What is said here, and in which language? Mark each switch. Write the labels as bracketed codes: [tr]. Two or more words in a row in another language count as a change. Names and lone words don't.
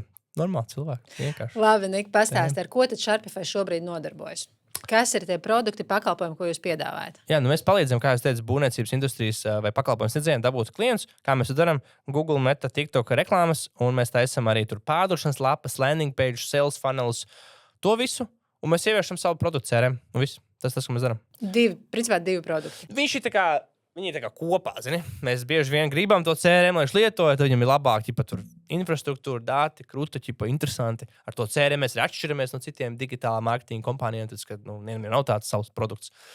[lv] Normāli cilvēki. Vienkārši. Labi, Nika, pastāsti, ar ko tad Sharpify šobrīd nodarbojas? Kas ir tie produkti, pakalpojumi, ko jūs piedāvājat? Jā, mēs palīdzam, kā jūs teicat, būvniecības industrijas vai pakalpojumu sniedzējiem dabūt klientus. Kā mēs to darām? Google, Meta, TikTok reklāmas, un mēs taisam arī tur pārdošanas lapas, [en] landing page, sales funnels, [lv] to visu. Un mēs ieviešam savu produktu CRM. Un viss. Tas, ko mēs darām. Principā 2 produkti. Viņi ir kopā, zini. Mēs bieži vien gribam to CRM, lai viņš lietoja, tad viņam ir labāk, tur infrastruktūra, dati, krūta, interesanti. Ar to CRM mēs arī atšķiramies no citiem digitālā mārketinga kompānijām, tad, kad nevienam nav tāds savs produkts.